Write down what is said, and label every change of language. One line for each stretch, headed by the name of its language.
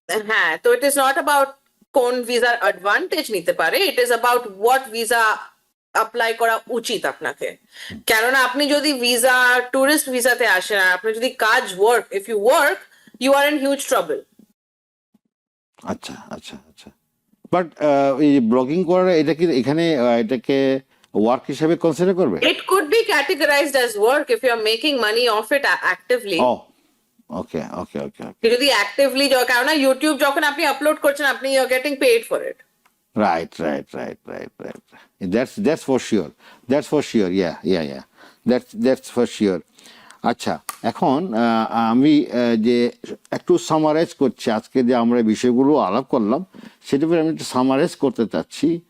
Bangla: হ্যাঁ, তো
English: it is not about
Bangla: কোন ভিসার অ্যাডভান্টেজ নিতে পারে,
English: it is about what
Bangla: visa apply করা উচিত আপনাকে। কেননা আপনি যদি টুরিস্ট ভিসাতে আসেন আর আপনি যদি
English: if you work, you are in huge trouble.
Bangla: আচ্ছা আচ্ছা আচ্ছা। বাট এই ব্লগিং করার এটা কি এখানে এটাকে ওয়ার্ক হিসেবে কনসিডার করবে?
English: It could be categorized as work if you are making money off it actively. Oh okay okay okay.
Bangla: যদি অ্যাক্টিভলি, কারণ ইউটিউব যখন আপনি আপলোড করছেন, আপনি
English: You are getting paid for it. Right right right right right. That's for sure, that's for sure, yeah yeah yeah, that's for sure.
Bangla: আচ্ছা, এখন আমি যে একটু সামারাইজ করছি আজকে যে আমরা বিষয়গুলো আলাপ করলাম, সেটা আমি একটু সামারাইজ করতে চাচ্ছি।